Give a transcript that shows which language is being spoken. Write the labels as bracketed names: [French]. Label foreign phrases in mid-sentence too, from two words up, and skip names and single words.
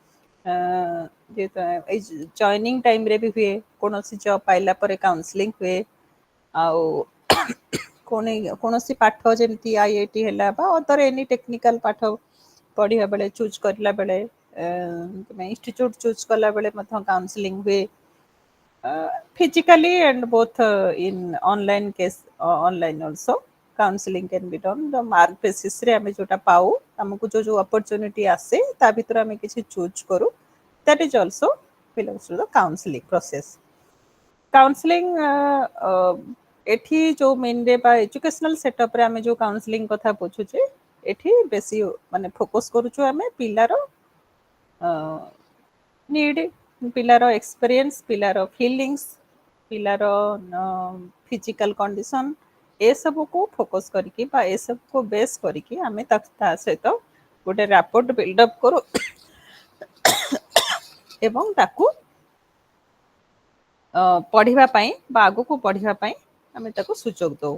[Odia] ଏଇ ଜଏନିଂ ଟାଇମ୍ରେ ବି ହୁଏ, କୌଣସି ଜବ୍ ପାଇଲା ପରେ କାଉନସେଲିଂ ହୁଏ, ଆଉ କୌଣସି ପାଠ ଯେମିତି IIT ହେଲା ବା [English] other any technical [Odia] ପାଠ ପଢ଼ିବା ବେଳେ ଚୁଜ୍ କରିଲା ବେଳେ, ତୁମେ ଇନଷ୍ଟିଚ୍ୟୁଟ୍ ଚୁଜ୍ କଲା ବେଳେ ମଧ୍ୟ କାଉନସେଲିଂ ହୁଏ, [English] physically and both in online case, online also counseling can be done. The mark basis [Odia] ରେ ଆମେ ଯୋଉଟା ପାଉ, ଆମକୁ ଯୋଉ opportunity ଆସେ ତା ଭିତରେ ଆମେ କିଛି ଚୁଜ୍ କରୁ, [English] that is also belongs to the counseling process. [Odia] କାଉନସେଲିଂ ଏଠି ଯେଉଁ ମେନ୍ରେ ବା ଏଜୁକେସନାଲ ସେଟଅପ୍ରେ ଆମେ ଯେଉଁ କାଉନସେଲିଂ କଥା ବୁଝୁଛେ, ଏଠି ବେଶୀ ମାନେ ଫୋକସ୍ କରୁଛୁ ଆମେ ପିଲାର ନିଡ୍, ପିଲାର ଏକ୍ସପିରିଏନ୍ସ, ପିଲାର ଫିଲିଙ୍ଗସ୍, ପିଲାର [English] physical condition, [Odia] ଏସବୁକୁ ଫୋକସ୍ କରିକି ବା ଏସବୁକୁ ବେସ୍ କରିକି ଆମେ ତା ସହିତ ଗୋଟେ [English] rapport buildup [Odia] କରୁ ଏବଂ ତାକୁ ପଢ଼ିବା ପାଇଁ ବା ଆଗକୁ ପଢ଼ିବା ପାଇଁ ଆମେ ତାକୁ ସୁଯୋଗ ଦେଉ।